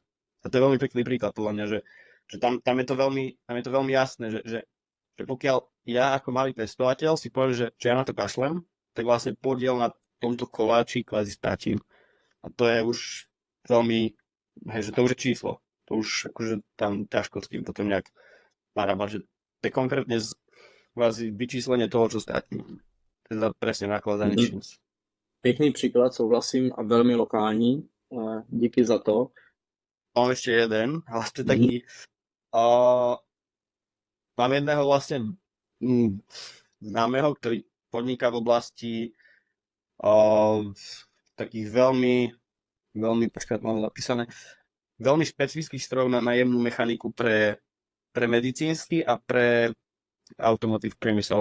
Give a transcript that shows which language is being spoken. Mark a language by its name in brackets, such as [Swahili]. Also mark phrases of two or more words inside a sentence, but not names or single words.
[Slovak] A to je veľmi pekný príklad podľa mňa, že tam je to veľmi jasné, že pokiaľ ja ako malý pestovateľ si poviem, že ja na to kašlem, tak vlastne podiel na tomto koláči kvázi stratím. A to je už veľmi, hej, že to už je číslo. To už akože tam ťažko s tým potom nejak narábať, že to je konkrétne kvázi vyčíslenie toho, čo stratím. Teda presne nakladanie čím. [Czech] Pěkný příklad, souhlasím a velmi lokální. Díky za to. [Slovak] Mám ešte jeden, ale to je taký... Mám jedného vlastne známeho, ktorý podniká v oblasti takých veľmi, počkať, mám zapísané, veľmi špecifických strojov na jemnú mechaniku pre medicínsky a pre automotív priemysel.